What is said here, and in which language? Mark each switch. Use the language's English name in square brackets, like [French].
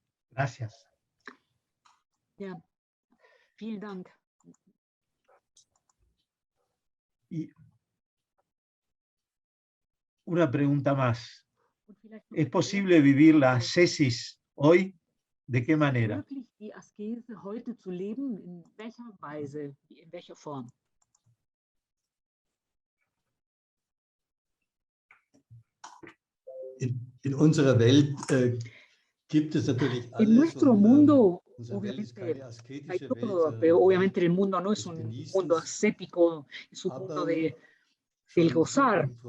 [Spanish] Gracias. [German] Ja, vielen Dank. [Spanish] Y una pregunta más. ¿Es posible vivir la ascesis hoy? ¿De qué manera? [German] Möglich, die Askese heute zu leben? In welcher Weise? In welcher Form? in unserer Welt gibt es natürlich alles. [Spanish] En nuestro mundo, obviamente, hay todo, pero obviamente el mundo no es un mundo ascético, es un mundo del gozar.